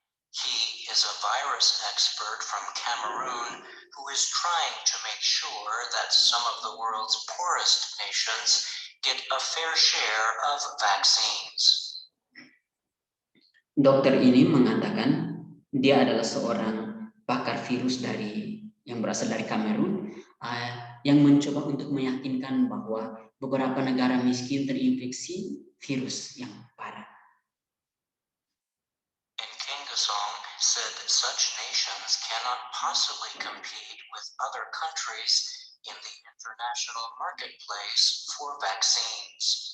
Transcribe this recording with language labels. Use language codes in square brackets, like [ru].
[en] He is a virus expert from Cameroon who is trying to make sure that some of the world's poorest nations get a fair share of vaccines. [id] Dokter ini mengatakan dia adalah seorang pakar virus yang berasal dari Kamerun yang mencoba untuk meyakinkan bahwa beberapa negara miskin terinfeksi virus yang parah. [en] Nkengasong said that such nations cannot possibly compete with other countries in the international marketplace for vaccines.